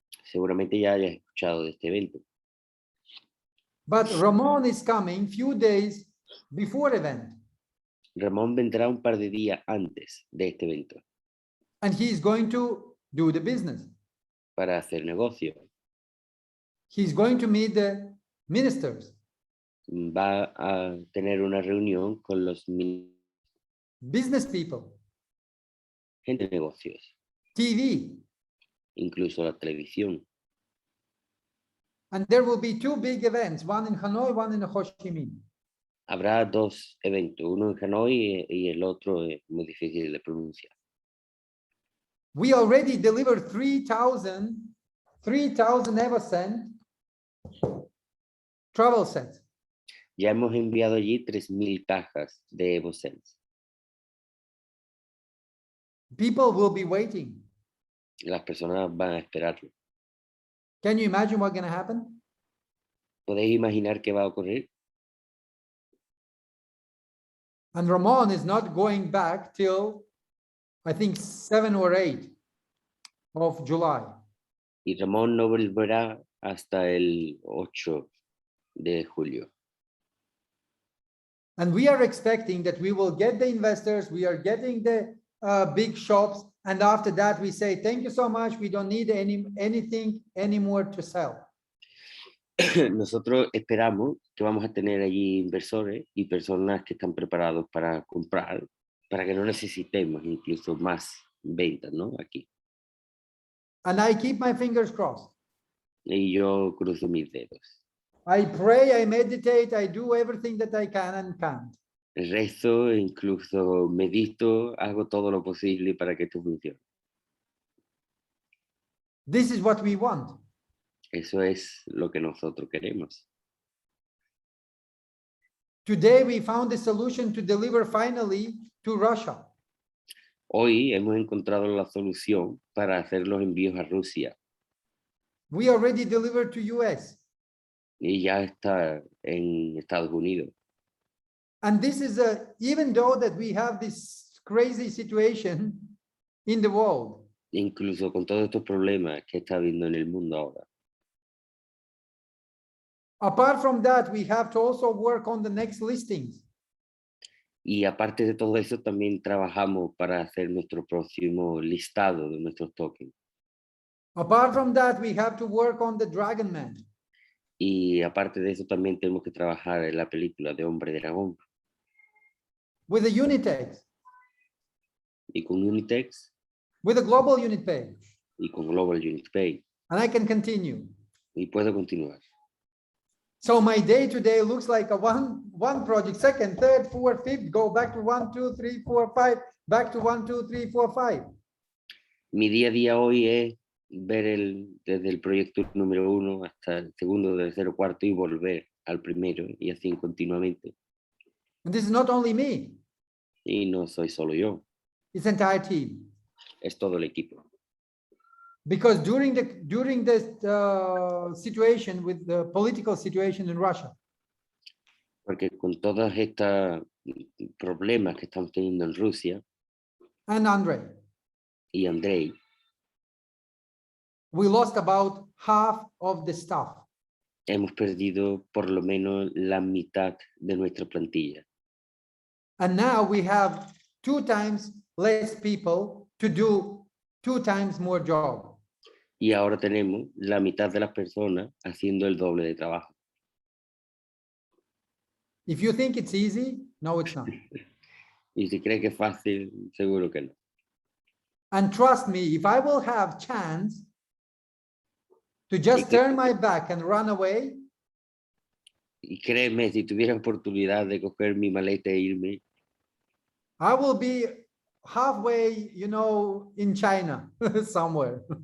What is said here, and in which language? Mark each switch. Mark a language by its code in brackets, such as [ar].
[es] Seguramente ya hayas escuchado de este evento. [en] But Ramon is coming few days before event. [es] Ramón vendrá un par de días antes de este evento [en] And he's going to do the business. [es] para hacer negocio. [en] He's going to meet the ministers, [es] Va a tener una reunión con los [en] business people, [es] gente de negocios, [en] TV. [es] incluso la televisión. [en] And there will be two big events, one in Hanoi, one in Ho Chi Minh. [es] Habrá dos eventos, uno en Hanoi y el otro es muy difícil de pronunciar. [en] We already delivered 3,000 EvoSend travel sets. [es] Ya hemos enviado allí 3.000 cajas de EvoSense. [en] People will be waiting. [es] Las personas van a esperarlo. [en] Can you imagine what's going to happen? [es] ¿Podéis imaginar qué va a ocurrir? [en] And Ramon is not going back till, I think, 7 or 8 of July. [es] Y Ramón no volverá hasta el 8 de julio. [en] And we are expecting that we will get the investors, we are getting the big shops, and after that we say, thank you so much, we don't need anything anymore to sell. [es] Nosotros esperamos que vamos a tener allí inversores y personas que están preparados para comprar, para que no necesitemos incluso más ventas, ¿no? Aquí. [en] And I keep my fingers crossed. [es] Y yo cruzo mis dedos. [en] I pray, I meditate, I do everything that I can and can't. [es] Rezo, incluso medito, hago todo lo posible para que esto funcione. [en] This is what we want. [es] Eso es lo que nosotros queremos. [en] Today we found a solution to deliver finally to Russia. [es] Hoy hemos encontrado la solución para hacer los envíos a Rusia [en] We already delivered to US. [es] y ya está en Estados Unidos. [en] And this is even though that we have this crazy situation in the world, [es] Incluso con todos estos problemas que está habiendo en el mundo ahora. [en] apart from that, we have to also work on the next listings. [es] Y aparte de todo eso, también trabajamos para hacer nuestro próximo listado de nuestros tokens. [en] Apart from that, we have to work on the Dragon Man. [es] Y aparte de eso, también tenemos que trabajar en la película de Hombre Dragón. [en] With the Unitex, [es] Y con Unitex [en] with the Global Unit Page. [es] y con Global Unit Pay. [en] And I can continue. [es] Y puedo continuar. [en] So my day today looks like a one project, second, third, fourth, fifth, go back to 1, 2, 3, 4, 5, back to 1, 2, 3, 4, 5. [es] Mi día a día hoy es ver desde el proyecto número 1 hasta el segundo, tercero, cuarto y volver al primero y así continuamente. [en] And this is not only me, [es] Y no soy solo yo, [en] it's the entire team. [es] es todo el equipo. [en] Because during this situation with the political situation in Russia, [es] Porque con todos estos problemas que estamos teniendo en Rusia [en] and Andrei, [es] y Andrei, [en] we lost about half of the staff. [es] Hemos perdido por lo menos la mitad de nuestra plantilla. [en] And now we have 2 times less people to do 2 times more job. [es] Y ahora tenemos la mitad de las personas haciendo el doble de trabajo. [en] If you think it's easy, no, it's not. [es] Y si cree que es fácil, seguro que no. [en] And trust me, if I will have chance to just turn my back and run away, [es] Y créeme, si tuviera oportunidad de coger mi maleta e irme, [en] I will be halfway, you know, in China somewhere.